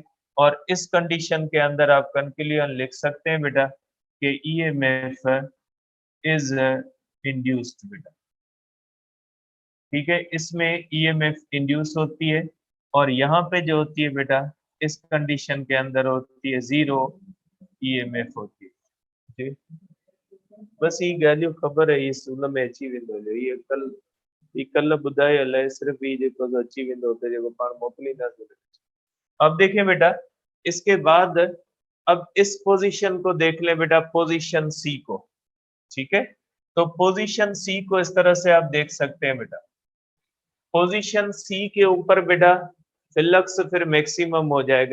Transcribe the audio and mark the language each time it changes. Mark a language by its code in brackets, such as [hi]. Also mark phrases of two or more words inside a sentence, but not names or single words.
[hi] और इस कंडीशन के अंदर आप कंक्लूजन लिख सकते हैं बेटा कि [en] EMF is induced [hi] बेटा। ठीक है, इसमें [en] EMF induce [hi] होती है, और यहाँ पे जो होती है बेटा इस कंडीशन के अंदर होती है [en] zero EMF [hi] होती है। [sd] जी, बस ये ॻाल्हियूं ख़बर है, इस उन में अची वेंदो जो ये कल ॿुधायल है, सिर्फ ये जेको अची वेंदो हुते जेको पाण मोकिलींदासीं। [hi] अब देखें बेटा, इसके बाद अब इस पोजीशन को देख लें बेटा, [en] position C [hi] को। ठीक है, तो [en] position C [hi] को इस तरह से आप देख सकते हैं बेटा, [en] position C [hi] के ऊपर बेटा फ्लक्स फिर मैक्सिमम हो जाएगा।